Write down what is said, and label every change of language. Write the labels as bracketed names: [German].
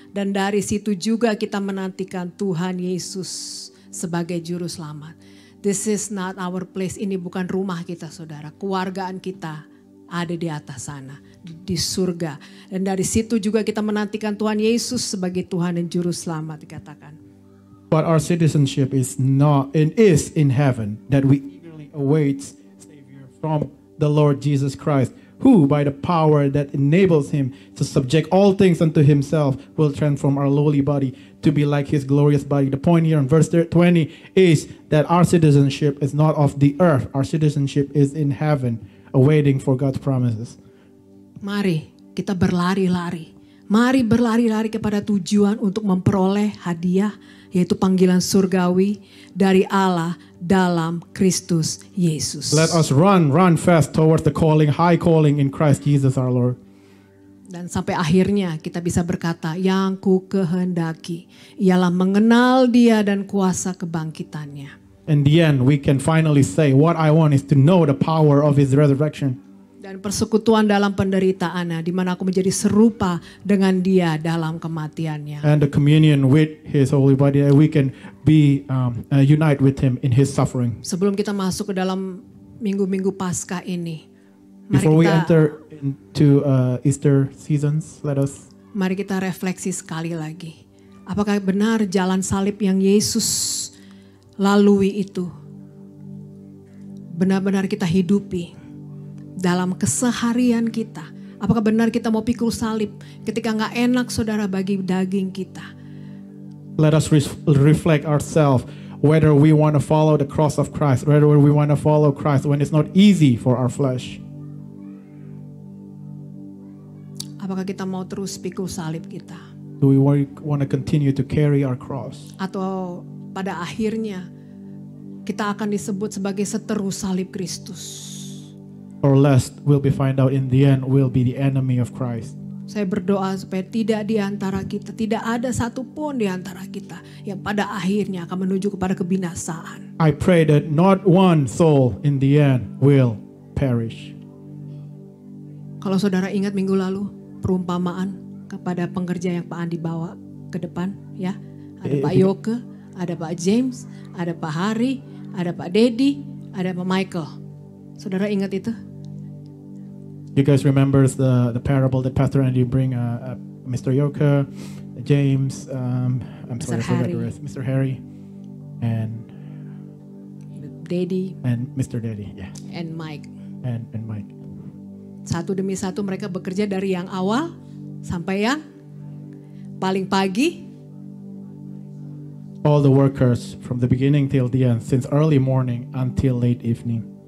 [Indonesian] Dan dari situ juga kita menantikan Tuhan Yesus sebagai juru selamat. [English] This is not our place. [Indonesian] Ini bukan rumah kita saudara. Kewargaan kita ada di atas sana. Di surga. Dan dari situ juga kita menantikan Tuhan Yesus sebagai Tuhan dan juru selamat dikatakan. [English] But our citizenship is in heaven, that we eagerly await Savior from the Lord Jesus Christ, who by the power that enables him to subject all things unto himself will transform our lowly body to be like his glorious body. The point here in verse 20 is that our citizenship is not of the earth. Our citizenship is in heaven, awaiting for God's promises. [Indonesian] Mari kita berlari-lari. Mari berlari-lari kepada tujuan untuk memperoleh hadiah, yaitu panggilan surgawi dari Allah dalam Kristus Yesus. [English] Let us run fast towards the calling, high calling in Christ Jesus our Lord. [Indonesian] Dan sampai akhirnya kita bisa berkata, yang ku kehendaki ialah mengenal Dia dan kuasa kebangkitannya. [English] In the end, we can finally say, what I want is to know the power of His resurrection. [Indonesian] Dan persekutuan dalam penderitaannya, di mana aku menjadi serupa dengan Dia dalam kematiannya. [English] And the communion with His holy body, we can be unite with Him in His suffering. [Indonesian] Sebelum kita masuk ke dalam minggu-minggu Paskah ini, [English] Before we enter into Easter seasons, [Indonesian] mari kita refleksi sekali lagi. Apakah benar jalan salib yang Yesus lalui itu benar-benar kita hidupi dalam keseharian kita? Apakah benar kita mau pikul salib ketika nggak enak saudara bagi daging kita? [English] Let us reflect ourselves whether we want to follow the cross of Christ, whether we want to follow Christ when it's not easy for our flesh. [Indonesian] Apakah kita mau terus pikul salib kita? [English] Do we want to continue to carry our cross? [Indonesian] Atau pada akhirnya kita akan disebut sebagai seteru salib Kristus? [English] Or lest we'll be find out in the end we'll be the enemy of Christ. [Indonesian] Saya berdoa supaya tidak di antara kita, tidak ada satupun di antara kita yang pada akhirnya akan menuju kepada kebinasaan. [English] I pray that not one soul in the end will perish. [Indonesian] Kalau saudara ingat minggu lalu perumpamaan kepada pengerja yang Pak Andi bawa ke depan, ya, ada Pak Yoke, ada Pak James, ada Pak Hari, ada Pak Dedi, ada Pak Michael. Saudara ingat itu? [English] You guys remember the parable that Pastor Andy bring Mr. Yoke, James, I'm sorry, I forgot the rest, Mr. Harry, and Dedi, and Mr. Daddy, yeah, and Mike, and Mike. [Indonesian] Satu demi satu mereka bekerja dari yang awal sampai yang paling pagi. [English] All the workers from the beginning till the end, since early morning until late evening.